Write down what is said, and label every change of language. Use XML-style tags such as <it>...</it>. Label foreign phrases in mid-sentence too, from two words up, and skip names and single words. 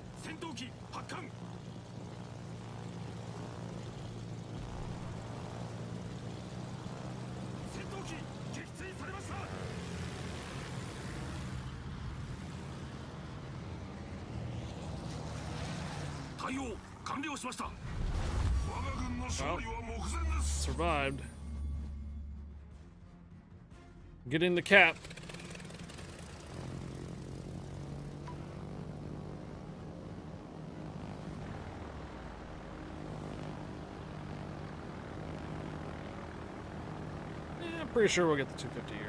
<ja>戦闘機、発見！戦闘機, 撃墜されました! 対応完了しました。我が軍の勝利は目前です。</ja> <en>Survived. Getting the cap. Pretty sure we'll get the 250 here.</en>